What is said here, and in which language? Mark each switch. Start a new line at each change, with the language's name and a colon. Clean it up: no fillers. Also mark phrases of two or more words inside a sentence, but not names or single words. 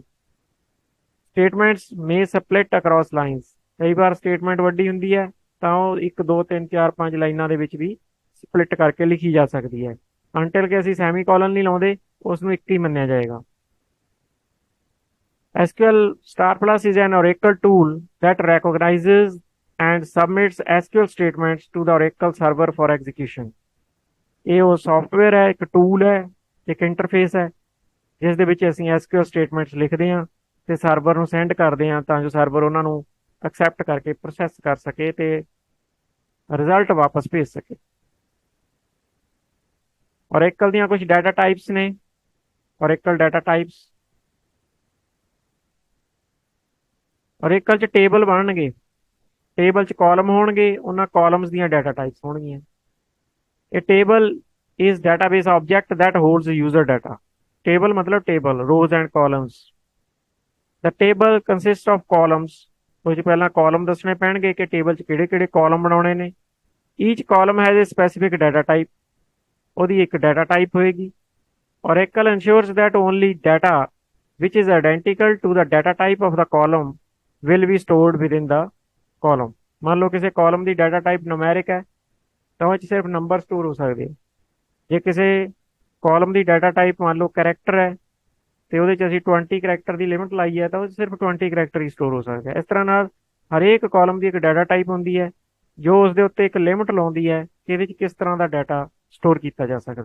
English: statements may split across lines.
Punjabi: ਕਈ ਵਾਰ ਸਟੇਟਮੈਂਟ ਵੱਡੀ ਹੁੰਦੀ ਹੈ ਤਾਂ ਉਹ 1 2 3 4 5 ਲਾਈਨਾਂ ਦੇ ਵਿੱਚ ਵੀ ਸਪਲਿਟ ਕਰਕੇ ਲਿਖੀ ਜਾ ਸਕਦੀ ਹੈ। ਅੰਟਿਲ ਕਿ ਅਸੀਂ
English: semi colon
Punjabi: ਨਹੀਂ ਲਾਉਂਦੇ ਉਸ ਨੂੰ ਇੱਕ ਹੀ ਮੰਨਿਆ ਜਾਏਗਾ।
English: SQL Star Plus is an Oracle tool that recognizes and submits SQL statements to the Oracle server for execution।
Punjabi: ਇਹ ਉਹ ਸੌਫਟਵੇਅਰ ਹੈ, ਇੱਕ ਟੂਲ ਹੈ, ਇੱਕ ਇੰਟਰਫੇਸ ਹੈ ਜਿਸ ਦੇ ਵਿੱਚ ਅਸੀਂ
English: SQL statements
Punjabi: ਲਿਖਦੇ ਹਾਂ ਤੇ ਸਰਵਰ ਨੂੰ ਸੈਂਡ ਕਰਦੇ ਹਾਂ ਤਾਂ ਜੋ ਸਰਵਰ ਉਹਨਾਂ ਨੂੰ ਐਕਸੈਪਟ ਕਰਕੇ ਪ੍ਰੋਸੈਸ ਕਰ ਸਕੇ ਤੇ ਰਿਜ਼ਲਟ ਵਾਪਸ ਭੇਜ ਸਕੇ। Oracle ਦੀਆਂ ਕੁਝ
English: data types
Punjabi: ਨੇ।
English: Oracle data types
Punjabi: ਔਰੇਕਲ 'ਚ ਟੇਬਲ ਬਣਨਗੇ, ਟੇਬਲ 'ਚ ਕਾਲਮ ਹੋਣਗੇ, ਉਹਨਾਂ ਕਾਲਮਸ ਦੀਆਂ
English: data types
Punjabi: ਹੋਣਗੀਆਂ।
English: A table is database object that holds user data. Table मतलब table, rows and columns. The table consists of columns.
Punjabi: ਉਹ 'ਚ ਪਹਿਲਾਂ ਕਾਲਮ ਦੱਸਣੇ ਪੈਣਗੇ ਕਿ ਟੇਬਲ 'ਚ ਕਿਹੜੇ ਕਿਹੜੇ ਕਾਲਮ ਬਣਾਉਣੇ ਨੇ।
English: each column has a specific data type.
Punjabi: ਉਹਦੀ ਇੱਕ
English: data type
Punjabi: ਹੋਏਗੀ।
English: Oracle ensures that only data which is identical to the data type of the column will be stored within the column.
Punjabi: ਮੰਨ ਲਓ ਕਿਸੇ ਕਾਲਮ ਦੀ
English: data type
Punjabi: ਨੂਮੈਰਿਕ ਹੈ ਤਾਂ ਉਹ 'ਚ ਸਿਰਫ ਨੰਬਰ ਸਟੋਰ ਹੋ ਸਕਦੇ ਆ। ਜੇ ਕਿਸੇ ਕਾਲਮ ਦੀ
English: data type
Punjabi: ਮੰਨ ਲਓ ਕਰੈਕਟਰ ਹੈ ਤੇ ਉਹਦੇ 'ਚ ਅਸੀਂ 20 ਕਰੈਕਟਰ ਦੀ ਲਿਮਿਟ ਲਾਈ ਹੈ ਤਾਂ ਉਹ 'ਚ ਸਿਰਫ 20 ਕਰੈਕਟਰ ਹੀ ਸਟੋਰ ਹੋ ਸਕਦੇ ਆ। ਇਸ ਤਰ੍ਹਾਂ ਨਾਲ ਹਰੇਕ ਕਾਲਮ ਦੀ ਇੱਕ
English: data type
Punjabi: ਹੁੰਦੀ ਹੈ ਜੋ ਉਸ ਦੇ ਉੱਤੇ ਇੱਕ ਲਿਮਿਟ ਲਾਉਂਦੀ ਹੈ ਕਿ ਇਹਦੇ 'ਚ ਕਿਸ ਤਰ੍ਹਾਂ ਦਾ
English: data store
Punjabi: ਕੀਤਾ ਜਾ ਸਕਦਾ ਹੈ।